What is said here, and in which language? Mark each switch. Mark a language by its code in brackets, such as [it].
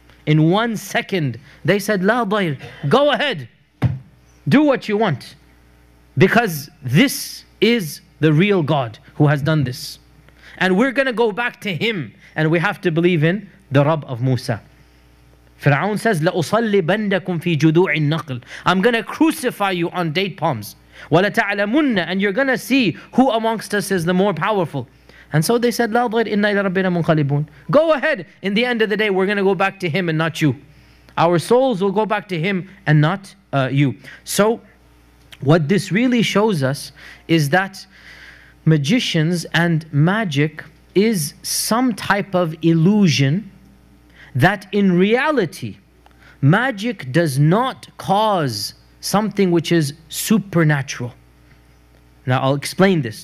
[en] In 1 second, they said, La dayr, go ahead, do what you want. Because this is the real God who has done this. And we're going to go back to Him. And we have to believe in the Rabb of Musa. Fir'aun says, [ar] لَأُصَلِّبَنَّكُمْ فِي جُذُوعِ النَّخْلِ. [en] I'm going to crucify you on date palms. [ar] وَلَتَعْلَمُنَّ. [en] And you're going to see who amongst us is the more powerful. And so they said, [ar] لَا ضَيْرْ إِنَّا إِلَى رَبِّنَا مُنْقَلِبُونَ. [en] Go ahead. In the end of the day, we're going to go back to Him and not you. Our souls will go back to him and not you. So what this really shows us is that magicians and magic is some type of illusion that in reality, magic does not cause something which is supernatural. Now I'll explain this.